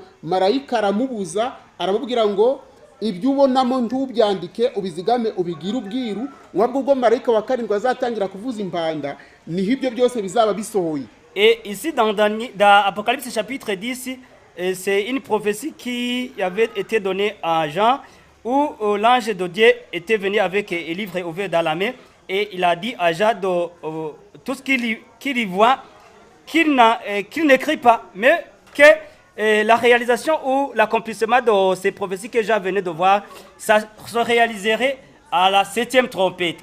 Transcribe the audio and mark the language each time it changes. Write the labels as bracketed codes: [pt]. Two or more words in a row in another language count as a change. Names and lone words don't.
[rw] Marayika aramubuza aramubwira ngo ibyo ubonamo ntubyandike ubizigame ubigira ubwiru wabwo ubwo marayika wa karindwi azatangira kuvuza impanda niho ibyo byose bizaba bisohoye. [fr] Et ici dans Apocalypse chapitre 10, c'est une prophétie qui avait été donnée à Jean, où l'ange de Dieu était venu avec un livre ouvert dans la main, et il a dit à Jean tout ce qu'il y voit, qu'il n'écrit pas, mais que la réalisation ou l'accomplissement de ces prophéties que Jean venait de voir, ça se réaliserait à la 7e trompette.